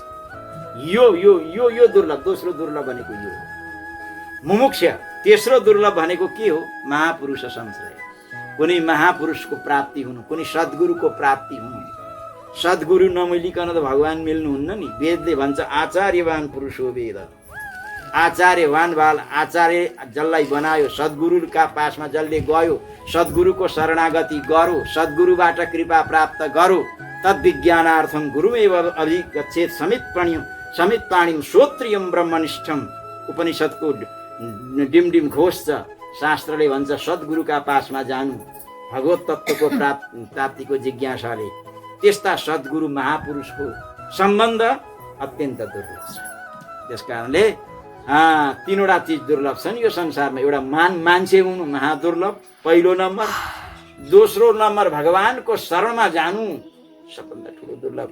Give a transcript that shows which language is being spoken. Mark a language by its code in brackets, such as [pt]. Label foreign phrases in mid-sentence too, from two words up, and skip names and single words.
[ne] यो यो यो यो दुर्लभ। दोस्रो दुर्लभ भनेको यो मुमुक्षा। तेस्रो दुर्लभ भनेको के हो? [sa] महापुरुष संश्रय। [ne] कुनै महापुरुषको प्राप्ति हुनु, कुनै सद्गुरुको प्राप्ति हुनु। सद्गुरु नमिलिकन त भगवान मिल्नुहुन्न नि। वेदले भन्छ [sa] आचार्यवान पुरुषो वेद। [ne] आचार्यवान बाल आचार्य जसलाई बनायो, सद्गुरुका पासमा जसले गयो, सद्गुरुको शरणागति गरो, सद्गुरुबाट कृपा प्राप्त गरो, [sa] तद्विज्ञानार्थम गुरुमेव अभिगच्छेत् समित पाणिम श्रोत्रियम ब्रह्मनिष्ठम। [ne] उपनिषदको डिमडिम घोष छ। शास्त्रले भन्छ सद्गुरुका पासमा जानु भगवत तत्त्वको प्राप्तिको जिज्ञासाले। त्यस्ता सद्गुरु महापुरुषको सम्बन्ध अत्यन्त दुर्लभ छ। त्यस कारणले 3वटा चिज दुर्लभ छन् यो संसारमा। एउटा मान्छे हुनु महादुर्लभ पहिलो नम्बर। दोस्रो नम्बर भगवानको शरणमा जानु सबभन्दा ठुलो दुर्लभ।